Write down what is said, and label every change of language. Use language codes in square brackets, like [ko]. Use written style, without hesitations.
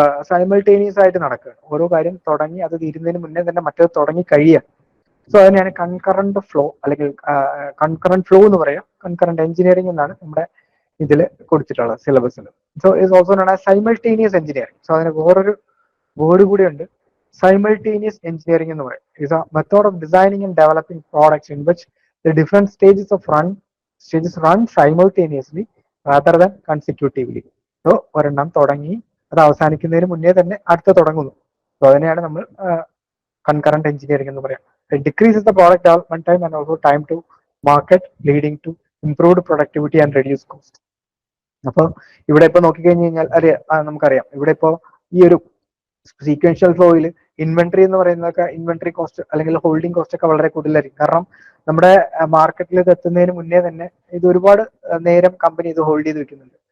[ml] Simultaneous ആയിട്ട് നടക്കുകയാണ്. ഓരോ കാര്യം തുടങ്ങി അത് തീരുന്നതിന് മുന്നേ തന്നെ മറ്റേത് തുടങ്ങി കഴിയുക. സോ അതിനെയാണ് കൺകറന്റ് ഫ്ലോ അല്ലെങ്കിൽ കൺകറന്റ് ഫ്ലോ എന്ന് പറയാം. കൺകറന്റ് എഞ്ചിനീയറിംഗ് എന്നാണ് നമ്മുടെ ഇതിൽ കൊടുത്തിട്ടുള്ളത് സിലബസിൽ. So [en] Is also known as simultaneous engineering. [ml] So അതിന് വേറൊരു വേർഡ് കൂടി ഉണ്ട്, simultaneous engineering എന്ന് പറയും. [en] is a method of designing and developing products in which the different stages run simultaneously rather than consecutively. [ml] So ഒരെണ്ണം തുടങ്ങി അത് അവസാനിക്കുന്നതിന് മുന്നേ തന്നെ അടുത്ത തുടങ്ങുന്നു. സോ അതിനെയാണ് നമ്മൾ കൺകറന്റ് എഞ്ചിനീയറിംഗ് എന്ന് പറയാം. [en] It decreases the product development time and also time to market, leading to improved productivity and reduced cost. [ml] അപ്പോൾ ഇവിടെ ഇപ്പൊ നോക്കിക്കഴിഞ്ഞ് കഴിഞ്ഞാൽ നമുക്കറിയാം ഇവിടെ ഇപ്പോ ഈ ഒരു സീക്വൻഷ്യൽ ഫ്ലോയിൽ ഇൻവെന്ററി എന്ന് പറയുന്നതൊക്കെ ഇൻവെന്ററി കോസ്റ്റ് അല്ലെങ്കിൽ ഹോൾഡിംഗ് കോസ്റ്റ് ഒക്കെ വളരെ കൂടുതലായിരിക്കും. കാരണം നമ്മുടെ മാർക്കറ്റിൽ ഇത് എത്തുന്നതിന് മുന്നേ തന്നെ ഇത് ഒരുപാട് നേരം കമ്പനി ഇത് ഹോൾഡ് ചെയ്ത് വെക്കുന്നുണ്ട്.